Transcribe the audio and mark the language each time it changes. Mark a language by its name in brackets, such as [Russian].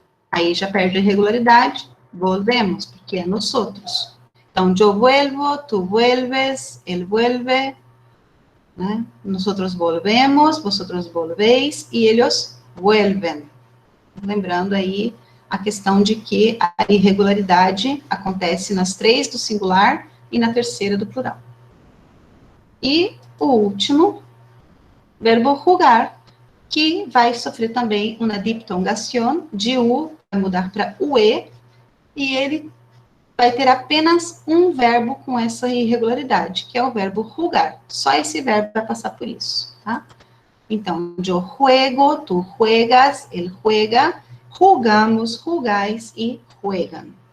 [Portuguese] Aí já perde a regularidade, volvemos, porque é nosotros. [Spanish] Então, yo vuelvo, tú vuelves, él vuelve, né? Nosotros volvemos, vosotros volvéis, e ellos vuelven. [Portuguese] Lembrando aí a questão de que a irregularidade acontece nas 3 do singular e na 3ª do plural. E o último, verbo jugar, que vai sofrer também uma diptongação, de U vai mudar para UE, e ele vai ter apenas um verbo com essa irregularidade, que é o verbo jugar. Só esse verbo vai passar por isso, tá? [Spanish] Então, yo juego, tu juegas, ele juega, jugamos, jugais e juegan.